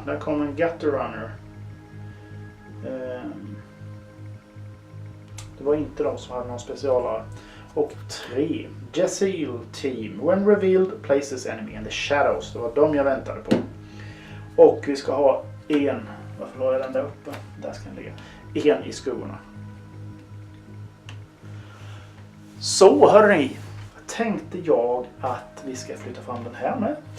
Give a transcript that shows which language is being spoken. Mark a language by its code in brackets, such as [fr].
[sv] Där kommer en Gutter Runner. Det var inte de som hade någon specialare. Och 3. Jezeel Team. [en] When revealed, place this enemy in the shadows. [sv] Det var de jag väntade på. Och vi ska ha 1. Varför la jag den där uppe? Där ska den ligga. 1 i skuggorna. Så hörni. Tänkte jag att vi ska flytta fram den här med.